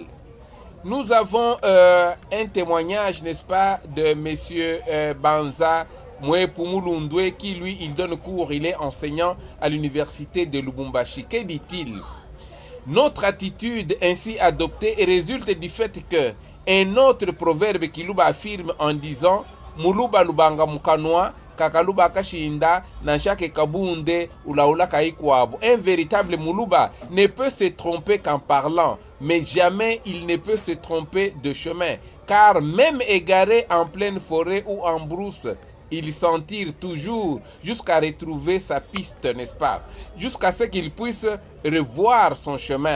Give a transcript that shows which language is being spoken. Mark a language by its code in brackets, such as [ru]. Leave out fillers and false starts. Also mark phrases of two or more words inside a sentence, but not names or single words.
[fr] Nous avons un témoignage, n'est-ce pas, de monsieur Banza Mouepumulundwe, qui lui, il donne cours, il est enseignant à l'université de Lubumbashi. Que dit-il? Notre attitude ainsi adoptée résulte du fait que un autre proverbe Kiluba affirme en disant [lu] Muluba lubanga mukanwa, kakaluba kashinda, nanshake kabunde, ulaula kaikwabo. [fr] Un véritable Muluba ne peut se tromper qu'en parlant, mais jamais il ne peut se tromper de chemin, car même égaré en pleine forêt ou en brousse, il s'en tire toujours jusqu'à retrouver sa piste, n'est-ce pas? Jusqu'à ce qu'il puisse revoir son chemin.